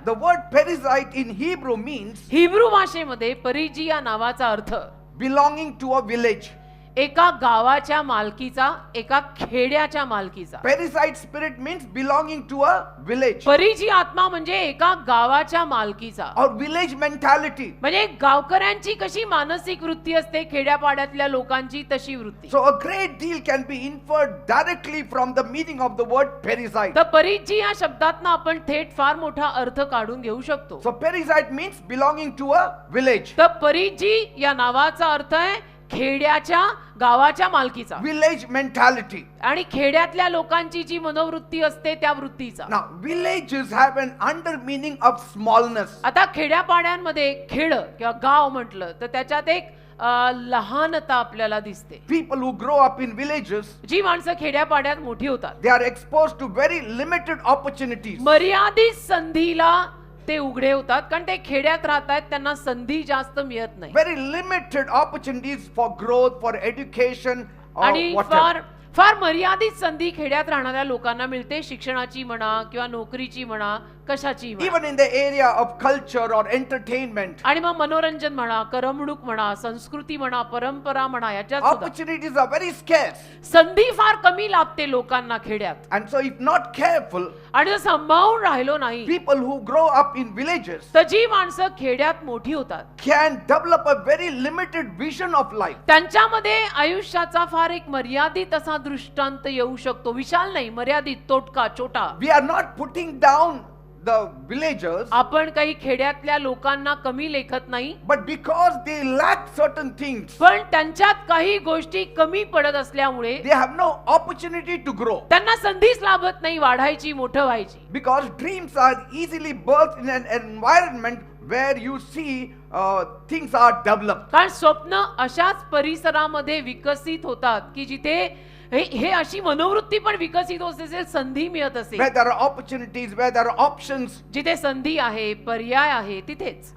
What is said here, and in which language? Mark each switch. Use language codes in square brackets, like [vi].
[en] The word Perizzite in Hebrew means [mr] Hebrew भाषेमध्ये परीजी या नावाचा अर्थ [en] belonging to a village. [mr] एका गावाच्या मालकीचा, एका खेड्याच्या मालकीचा. [en] Parasite spirit means belonging to a village [mr] परीची आत्मा म्हणजे एका गावाच्या मालकीचा. [en] or village mentality. [mr] म्हणजे गावकऱ्यांची कशी मानसिक वृत्ती असते, खेड्यापाड्यातल्या लोकांची तशी वृत्ती. [en] So a great deal can be inferred directly from the meaning of the word parasite. [mr] तर परीची या शब्दातनं आपण थेट फार मोठा अर्थ काढून घेऊ शकतो. [en] So parasite means belonging to a village. [mr] तर परीची या नावाचा अर्थ आहे खेड्याच्या गावाच्या मालकीचा. [en] Village mentality. [mr] आणि खेड्यातल्या लोकांची जी मनोवृत्ती असते त्या वृत्तीचा. [en] Now villages have an under meaning of smallness. [mr] आता खेड्यापाड्यांमध्ये खेड किंवा गाव म्हटलं तर त्याच्यात एक लहानता आपल्याला दिसते. [en] People who grow up in villages, [mr] जी माणसं खेड्यापाड्यात मोठी होतात [en] they are exposed to very limited opportunities. [mr] मर्यादित संधीला ते उघडे होतात, कारण ते खेड्यात राहतात, त्यांना संधी जास्त मिळत नाही. [en] Very limited opportunities for growth, for education or [mr] आणि [en] whatever. [mr] फार मर्यादित संधी खेड्यात राहणाऱ्या लोकांना मिळते, शिक्षणाची म्हणा किंवा नोकरीची म्हणा, कशाची म्हणा. [en] Even in the area of culture or entertainment, [mr] आणि मग मनोरंजन म्हणा, करमणूक म्हणा, संस्कृती म्हणा, परंपरा म्हणा, याच्यात सुद्धा [en] opportunities are very scarce. [mr] संधी फार कमी लाभते लोकांना खेड्यात. [en] And so if not careful, [mr] आणि जर सांभाळून राहिलो नाही [en] people who grow up in villages [mr] तर जी माणसं खेड्यात मोठी होतात [en] can develop a very limited vision of life. [mr] त्यांच्यामध्ये आयुष्याचा फार एक मर्यादित असा दृष्टांत येऊ शकतो. विशाल नाही, मर्यादित, तोटका, छोटा. [en] We are not putting down the villagers, [mr] आपण काही खेड्यातल्या लोकांना कमी लेखत नाही, [en] but because they lack certain things, [mr] पण त्यांच्यात काही गोष्टी कमी पडत असल्यामुळे [en] they have no opportunity to grow. [mr] त्यांना संधीच लाभत नाही वाढायची, मोठं व्हायची. [en] Because dreams are easily birthed in an environment where you see things are developed. [mr] कारण स्वप्न अशाच परिसरामध्ये विकसित होतात की जिथे हे अशी मनोवृत्ती पण विकसित होत असेल, संधी मिळत असेल. [en] Where there are opportunities, where there are options. [mr] जिथे संधी आहे, पर्याय आहे, तिथेच.